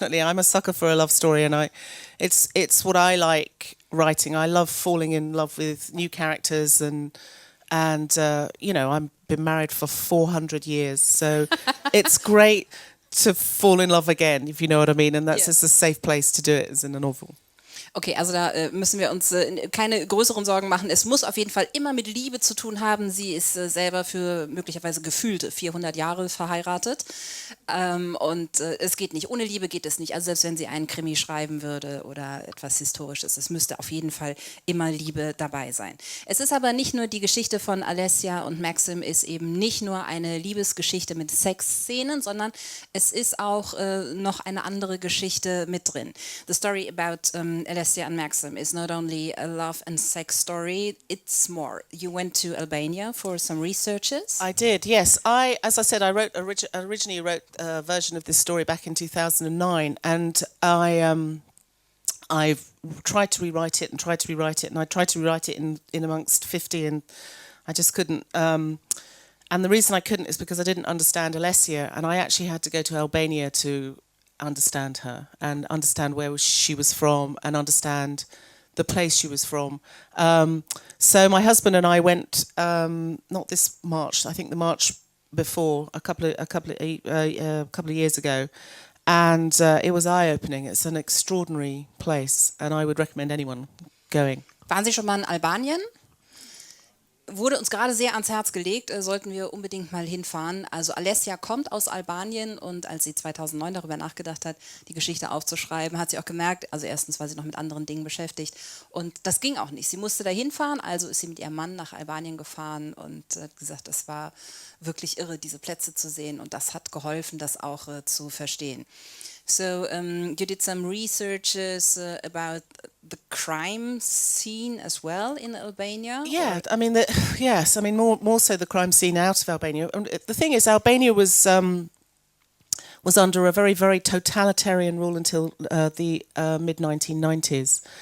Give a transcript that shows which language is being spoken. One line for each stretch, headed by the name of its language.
English: I'm a sucker for a love story, and it's what I like writing. I love falling in love with new characters, and I've been married for 400 years, so it's great to fall in love again, if you know what I mean. And that's just a safe place to do it, as in a novel.
German: Okay, also da müssen wir uns keine größeren Sorgen machen. Es muss auf jeden Fall immer mit Liebe zu tun haben. Sie ist selber für möglicherweise gefühlte 400 Jahre verheiratet. Und es geht nicht. Ohne Liebe geht es nicht. Also selbst wenn sie einen Krimi schreiben würde oder etwas Historisches, es müsste auf jeden Fall immer Liebe dabei sein. Es ist aber nicht nur die Geschichte von Alessia und Maxim, ist eben nicht nur eine Liebesgeschichte mit Sexszenen, sondern es ist auch noch eine andere Geschichte mit drin.
English: The story about Alessia and Maxim is not only a love and sex story, it's more. You went to Albania for some researches? I did, yes. As I said, I originally wrote a version of this story back in 2009, and I've tried to rewrite it, and I tried to rewrite it in amongst 50, and I just couldn't. And the reason I couldn't is because I didn't understand Alessia, and I actually had to go to Albania to understand her and understand where she was from and understand the place she was from. So my husband and I went, not this March, I think the March before, a couple of years ago, and it was eye-opening. It's an extraordinary place, and I would recommend anyone going.
German: Waren Sie schon mal in Albanien? Wurde uns gerade sehr ans Herz gelegt, sollten wir unbedingt mal hinfahren. Also Alessia kommt aus Albanien, und als sie 2009 darüber nachgedacht hat, die Geschichte aufzuschreiben, hat sie auch gemerkt, also erstens war sie noch mit anderen Dingen beschäftigt, und das ging auch nicht. Sie musste da hinfahren, also ist sie mit ihrem Mann nach Albanien gefahren und hat gesagt, das war wirklich irre, diese Plätze zu sehen, und das hat geholfen, das auch zu verstehen.
English: So you did some researches about the crime scene as well in Albania? Yeah, I mean, yes, I mean more so the crime scene out of Albania. And the thing is, Albania was under a very, very totalitarian rule until the mid-1990s.